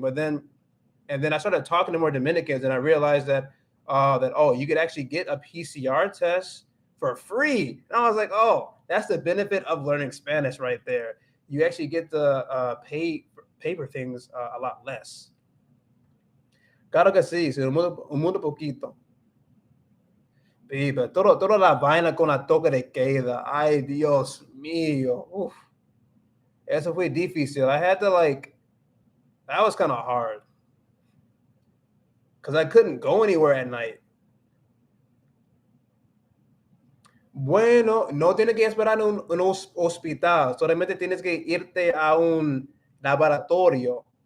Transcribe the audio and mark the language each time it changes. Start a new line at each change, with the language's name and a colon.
English: But then I started talking to more Dominicans, and I realized that you could actually get a PCR test for free. And I was like, oh, that's the benefit of learning Spanish right there. You actually get to pay for things a lot less.
Spanish: Claro que sí, un mundo poquito. Pero toda la vaina con la toque de queda. Ay, Dios mío. Uf. Eso fue difícil.
English: I had to that was kind of hard. Because I couldn't go anywhere at night.
Spanish: Bueno, no tienes que esperar en un hospital. Solamente tienes que irte a un laboratorio.